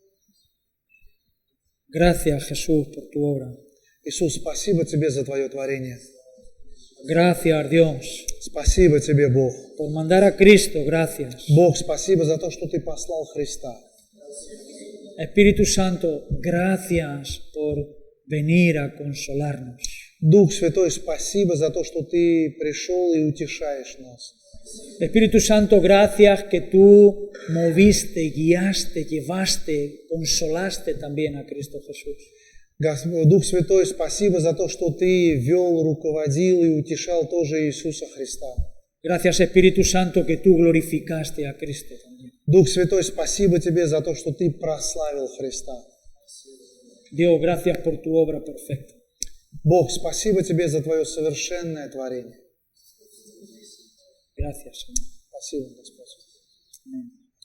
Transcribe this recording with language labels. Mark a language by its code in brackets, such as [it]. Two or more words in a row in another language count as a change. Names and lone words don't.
[es] Gracias, Jesús, por tu obra. [ru] Иисус, спасибо Тебе за Твое творение. [es] Gracias, Dios, [ru] Спасибо Тебе, Бог. [es] por mandar a Cristo, gracias. [ru] Бог, спасибо за то, что Ты послал Христа. [es] Espíritu Santo, gracias por venir a consolarnos. [ru] Дух Святой, спасибо за то, что Ты пришел и утешаешь нас. [es] Espíritu Santo, gracias que tú moviste, guiaste, llevaste, consolaste también a Cristo Jesús. [ru] Дух Святой, спасибо за то, что Ты вел, руководил и утешал тоже Иисуса Христа. [es] Gracias, Espíritu Santo, que tú glorificaste a Cristo también. [ru] Дух Святой, спасибо Тебе за то, что Ты прославил Христа. [es] Dios, gracias por tu obra perfecta. [ru] Бог, спасибо Тебе за Твое совершенное творение. [es] Gracias, Señor. [ru] Спасибо, Господь. [es] Amén.